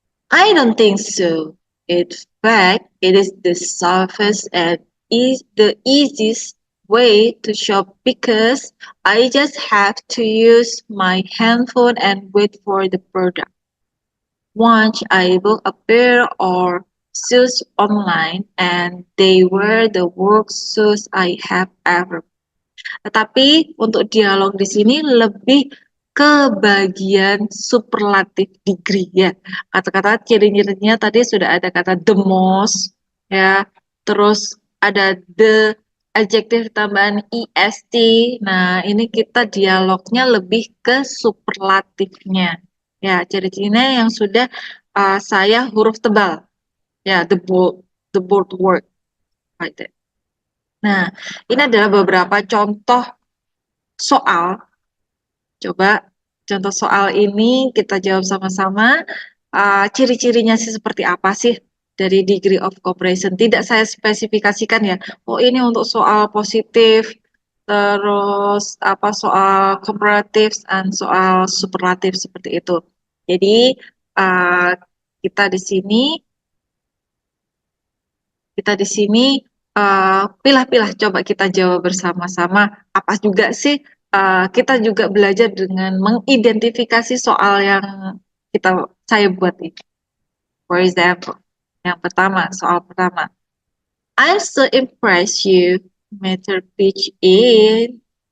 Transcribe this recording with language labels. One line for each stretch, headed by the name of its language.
English: I don't think so. In fact, it is the safest and the easiest way to shop because I just have to use my handphone and wait for the product. Once I book a pair or shoes online and they were the worst shoes I have ever.
Indonesian: Tetapi untuk dialog di sini lebih ke bagian superlatif degree ya. Kata-kata ciri-cirinya tadi sudah ada kata the most ya. Terus ada the adjektif tambahan est. Nah, ini kita dialognya lebih ke superlatifnya. Ya, ciri-cirinya yang sudah saya huruf tebal.
English: Ya, the bold word like that.
Indonesian: Nah, ini adalah beberapa contoh soal. Coba contoh soal ini kita jawab sama-sama. Ciri-cirinya sih seperti apa sih dari degree of comparison? Tidak saya spesifikasikan ya. Oh ini untuk soal positif, terus apa soal comparative dan soal superlatif seperti itu. Jadi uh, kita di sini kita di sini pilah-pilah coba kita jawab bersama-sama apa juga sih kita juga belajar dengan mengidentifikasi soal yang saya buat ini.
English: For example,
Indonesian: yang pertama, soal pertama.
English: I'm so impressed you meter pitch in.